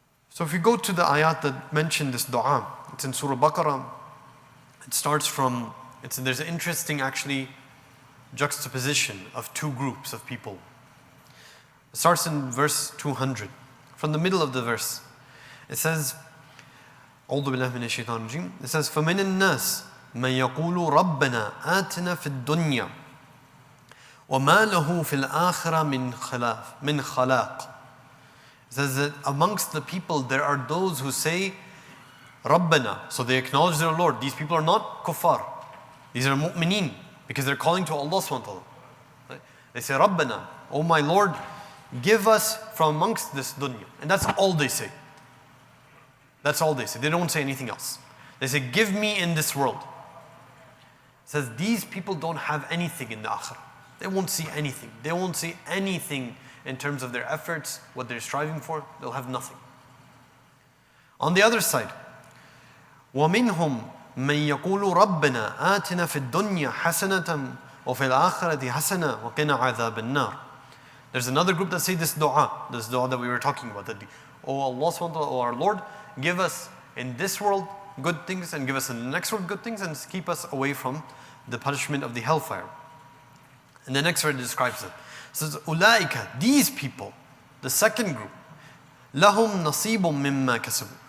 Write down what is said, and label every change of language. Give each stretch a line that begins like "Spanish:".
English: So if you go to the ayat that mention this dua, it's in Surah Baqarah. It starts from, there's an interesting actually juxtaposition of two groups of people. It starts in verse 200. From the middle of the verse, it says,
Arabic: أعوذ بالله من الشيطان الرجيم.
English: It says,
Arabic: فَمِنَ النَّاسِ مَنْ يَقُولُ رَبَّنَا آتِنَا فِي الدُّنْيَا وَمَا لَهُ فِي الْآخِرَةِ مِنْ خَلَاقٍ.
English: It says that amongst the people there are those who say, Rabbana. So they acknowledge their Lord. These people are not kuffar. These are mu'mineen, because they're calling to Allah subhanahu wa ta'ala. Right? They say, Rabbana, oh my Lord, give us from amongst this dunya. And that's all they say. That's all they say. They don't say anything else. They say, give me in this world. It says these people don't have anything in the akhirah. They won't see anything. They won't see anything in terms of their efforts, what they're striving for. They'll have nothing. On the other side,
Arabic: وَمِنْهُمْ مَنْ يَقُولُ رَبَّنَا آتِنَا فِي الدُّنْيَا حَسَنَةً وَفِي الْآخِرَةِ حَسَنَةً وَقِنَا عَذَابَ النَّارِ.
English: There's another group that say this dua that we were talking about. That, oh Allah subhanahu wa ta'ala, oh our Lord, give us in this world good things and give us in the next world good things and keep us away from the punishment of the hellfire. And the next verse describes it. It says,
Arabic: أُولَٰئِكَ,
English: these people, the second group,
Arabic: لَهُمْ نَصِيبٌ مِمَّا كَسَبُوا.